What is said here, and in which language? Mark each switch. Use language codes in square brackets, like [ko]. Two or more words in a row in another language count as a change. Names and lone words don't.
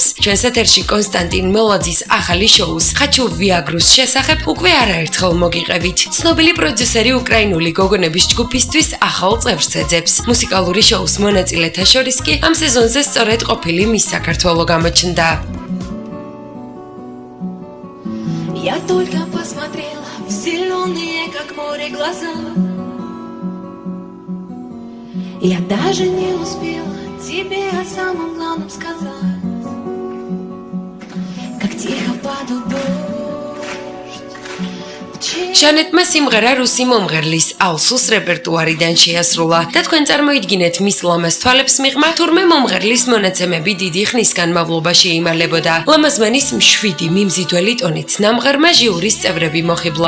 [ka] ჩვენს ეთერში კონსტანტინ მელაძის ახალი შოუს ხაჩუ ვიაგრუს შესახებ უკვე არაერთხელ მოგიყევით. ცნობილი პროდიუსერი უკრაინული გოგონების ჯგუფისთვის ახალ წევრს ეძებს. მუსიკალური შოუს მონაწილეთა შორის კი ამ სეზონზე სწორედ ყოფილი მის საქართველო გამოჩნდა. [ru] Я только посмотрела в зеленые, как море, глаза. Я даже не успела тебе о самом главном сказать. Как тихо падал дождь. [ka] ჟანეტმა სიმღერა რუსი მომღერლის ალსუს რეპერტუარიდან შეასრულა და თქვენ წარმოიდგინეთ მის ლამაზ თვალებს მიღმა, თურმე მომღერლის მონაცემები დიდი ხნის განმავლობაში იმალებოდა. ლამაზმენის მშვიდი მიმზიდველი ტონით ნამღერმა ჟიურის წევრები მოხიბლა.